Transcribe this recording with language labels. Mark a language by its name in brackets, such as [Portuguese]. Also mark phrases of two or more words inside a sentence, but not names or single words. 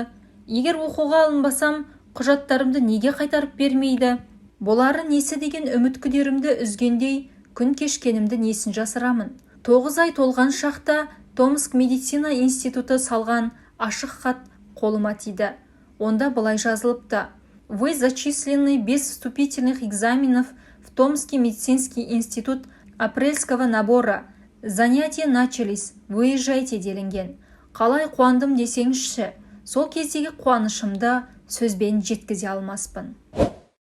[Kazakh] Егер оқуға алынбасам, құжаттарымды неге қайтарып бермейді? Болары несі деген үміт күдерімді үзгендей, күн кешкенімді несін жасырамын? 9 ай толған шақта Томск медицина институты салған ашық хат қолыма тиді. Онда былай жазылыпты: [Russian] Вы зачислены без вступительных экзаменов в Томский медицинский институт апрельского набора. Занятия начались. Выезжайте, [Kazakh] делінген. Қалай қуандым десеңізші, сол кездегі қуанышымды сөзбен жеткізе алмаспын.